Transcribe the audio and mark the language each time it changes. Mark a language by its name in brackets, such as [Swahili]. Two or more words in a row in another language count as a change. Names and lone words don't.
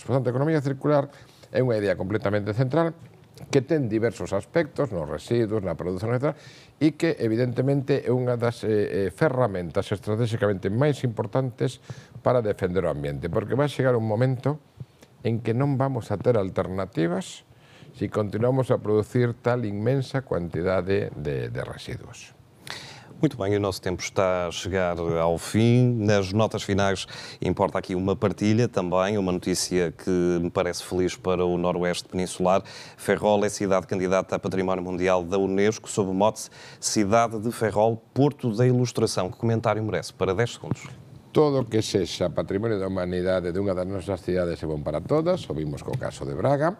[Galician] Por tanto, a economía circular é unha idea completamente central que ten diversos aspectos nos residuos, na produción, etc., e que, evidentemente, é unha das ferramentas estratégicamente máis importantes para defender o ambiente, porque vai chegar un momento en que non vamos a ter alternativas se continuamos a producir tal inmensa quantidade de residuos. [Portuguese] Muito bem, o nosso tempo está a chegar ao fim. Nas notas finais importa aqui uma partilha também, uma notícia que me parece feliz para o Noroeste Peninsular. Ferrol é cidade candidata a Património Mundial da Unesco, sob o mote Cidade de Ferrol, Porto da Ilustração. Que comentário merece? Para 10 segundos. [Galician] Todo que sexa patrimonio da humanidade de unha das nosas cidades é bom para todas, o vimos co caso de Braga.